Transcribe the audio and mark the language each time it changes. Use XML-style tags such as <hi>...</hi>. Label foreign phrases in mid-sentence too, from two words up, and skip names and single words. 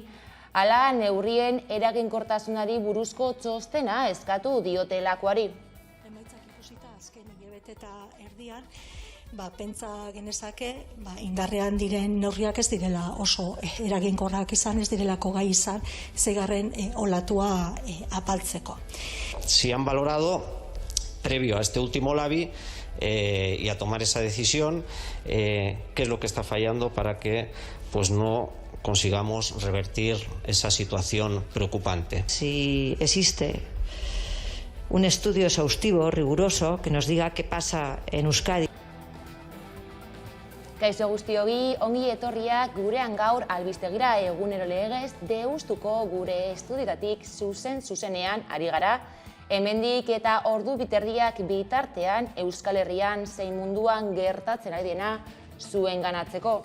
<eu>Hala, neurrien eraginkortasunari buruzko txostena eskatu diotelakoari. Emaitzak ikusita azken hilabete eta erdian, pentsa genezake indarrean diren neurriak ez direla oso eraginkorrak izan, ez direlako gai izan, zeigarren olatua apaltzeko.</eu> <es>Si han valorado, previo a este último labi, y a tomar esa decisión, qué es lo que está fallando para que no consigamos revertir esa situación preocupante. Si existe un estudio exhaustivo, riguroso, que nos diga qué pasa en Euskadi.</es> <eu>Kaixo guztioi, ongi etorriak gurean gaur albistegira egunero legez Deustuko gure estudioetatik zuzenean ari gara. Hemendik eta ordu biterdiak bitartean Euskal Herrian zein munduan gertatzen ari dena zuenganatzeko.</eu>